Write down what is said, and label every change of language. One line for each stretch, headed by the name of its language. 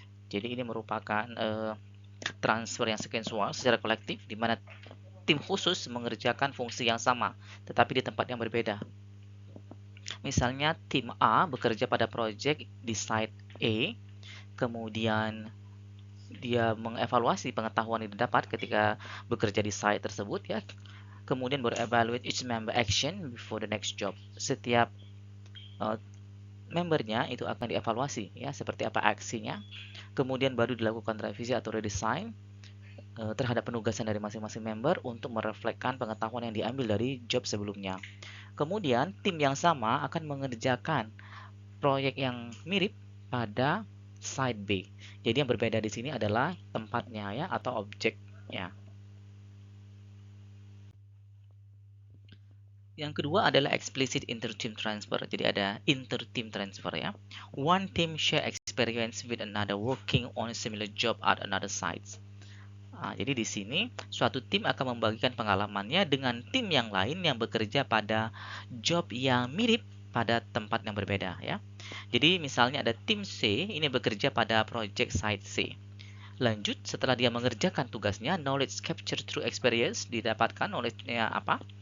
Indonesian: Jadi ini merupakan transfer yang sequential secara kolektif di mana tim khusus mengerjakan fungsi yang sama tetapi di tempat yang berbeda. Misalnya tim A bekerja pada project di site A, kemudian dia mengevaluasi pengetahuan yang didapat ketika bekerja di site tersebut ya. Kemudian baru
English: evaluate each member action before the next job.
Indonesian: Setiap membernya itu akan dievaluasi ya, seperti apa aksinya. Kemudian baru dilakukan revisi atau redesign terhadap penugasan dari masing-masing member untuk merefleksikan pengetahuan yang diambil dari job sebelumnya. Kemudian tim yang sama akan mengerjakan proyek yang mirip pada site B. Jadi yang berbeda di sini adalah tempatnya ya atau objeknya. Yang kedua adalah explicit inter-team transfer. Jadi ada inter-team transfer ya.
English: One team share experience with another working on a similar job at another sites.
Indonesian: Nah, jadi di sini suatu tim akan membagikan pengalamannya dengan tim yang lain yang bekerja pada job yang mirip pada tempat yang berbeda ya. Jadi misalnya ada tim C ini bekerja pada project site C. Lanjut setelah dia mengerjakan tugasnya,
English: knowledge capture through experience
Indonesian: didapatkan olehnya apa?